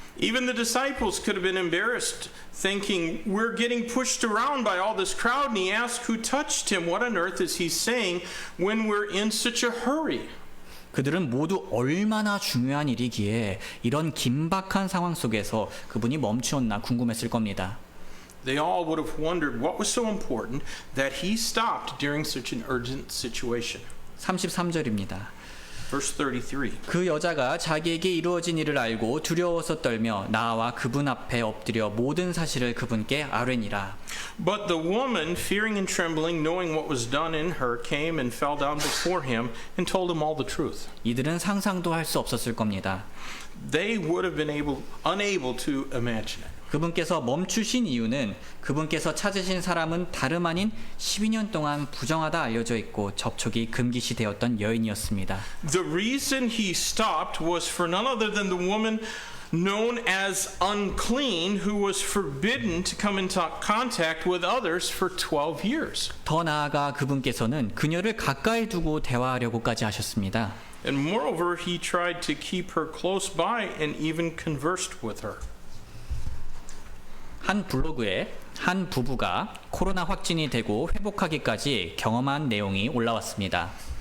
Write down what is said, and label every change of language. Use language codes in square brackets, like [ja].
[en] Even the disciples could have been embarrassed, thinking, we're getting pushed around by all this crowd. And he asked who touched him. What on earth is he saying when we're in such a hurry? [ko] 그들은 모두 얼마나 중요한 일이기에 이런 긴박한 상황 속에서 그분이 멈추었나 궁금했을 겁니다. [en] They all would have wondered what was so important that he stopped during such an urgent situation. [ko] 33절입니다. [en] Verse 33. [ko] 그 여자가 자기에게 이루어진 일을 알고 두려워서 떨며 나와 그분 앞에 엎드려 모든 사실을 그분께 아뢰니라. [en] But the woman, fearing and trembling, knowing what was done in her, came and fell down before him and told him all the truth. [ko] 이들은 상상도 할 수 없었을 겁니다. [en] They would have been unable to imagine it. [ko] 그분께서 멈추신 이유는 그분께서 찾으신 사람은 다름 아닌 12년 동안 부정하다 알려져 있고 접촉이 금기시 되었던 여인이었습니다. [en] The reason he stopped was for none other than the woman known as unclean, who was forbidden to come into contact with others for 12 years. [ko] 더 나아가 그분께서는 그녀를 가까이 두고 대화하려고까지 하셨습니다. [en] And moreover, he tried to keep her close by and even conversed with her. [ko] 한 블로그에 한 부부가 코로나 확진이 되고 회복하기까지 경험한 내용이 올라왔습니다.